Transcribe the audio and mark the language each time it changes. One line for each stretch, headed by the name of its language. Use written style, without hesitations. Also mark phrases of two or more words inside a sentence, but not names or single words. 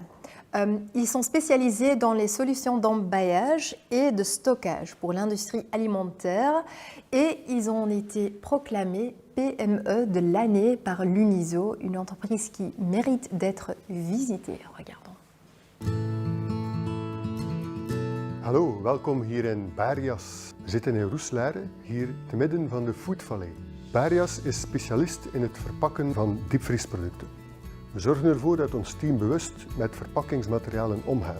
French: Ils sont spécialisés dans les solutions d'emballage et de stockage pour l'industrie alimentaire et ils ont été proclamés PME de l'année par l'UNISO, une entreprise qui mérite d'être visitée. Regardons.
Dutch: Hallo, welkom hier in Barias. We zitten in Roeselare, hier te midden van de Foodvallei. Barias is specialist in het verpakken van diepvriesproducten. We zorgen ervoor dat ons team bewust met verpakkingsmaterialen omgaat.